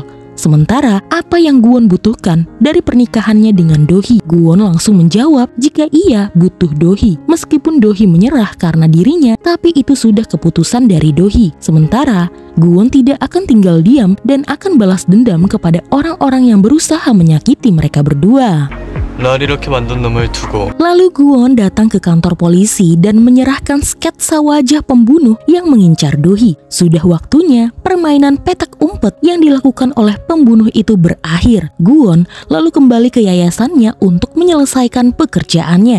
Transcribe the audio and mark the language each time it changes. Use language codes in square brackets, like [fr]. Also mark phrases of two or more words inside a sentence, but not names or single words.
[id] Sementara apa yang Gwon butuhkan dari pernikahannya dengan Dohee? Gwon langsung menjawab jika ia butuh Dohee. Meskipun Dohee menyerah karena dirinya, tapi itu sudah keputusan dari Dohee. Sementara Gwon tidak akan tinggal diam dan akan balas dendam kepada orang-orang yang berusaha menyakiti mereka berdua. [ko] 날 이렇게 만든 놈을 두고 [id] Lalu Gwon datang ke kantor polisi dan menyerahkan sketsa wajah pembunuh yang mengincar Dohee. Sudah waktunya permainan petak umpet yang dilakukan oleh pembunuh itu berakhir. Gwon lalu kembali ke yayasannya untuk menyelesaikan pekerjaannya.